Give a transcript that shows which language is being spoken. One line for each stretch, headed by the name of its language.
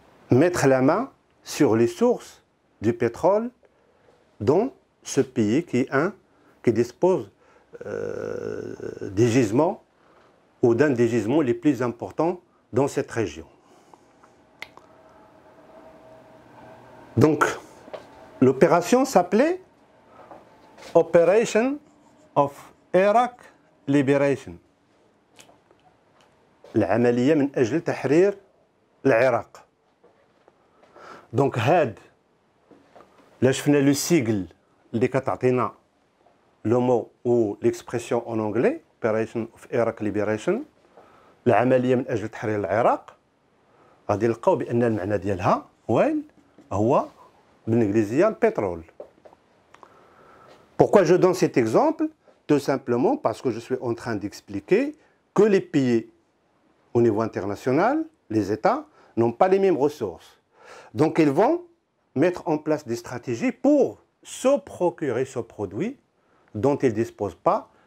French: mettre la main sur les sources du pétrole dans ce pays qui dispose des gisements ou d'un des gisements les plus importants dans cette région. Donc, l'opération s'appelait Operation of Iraq Liberation.
Arabic: العملية من أجل تحرير العراق. Donc هاد là شفنا le sigle اللي كتعطينا
French: le mot ou l'expression en anglais
Arabic: Operation of Iraq Liberation العملية من أجل تحرير العراق غادي نلقاو بأن المعنى ديالها وين هو بالإنجليزية البترول.
French: Pourquoi je donne cet exemple? Tout simplement parce que je suis en train d'expliquer que les pays au niveau international, les États, n'ont pas les mêmes ressources. Donc ils vont mettre en place des stratégies pour se procurer ce produit dont ils ne disposent pas.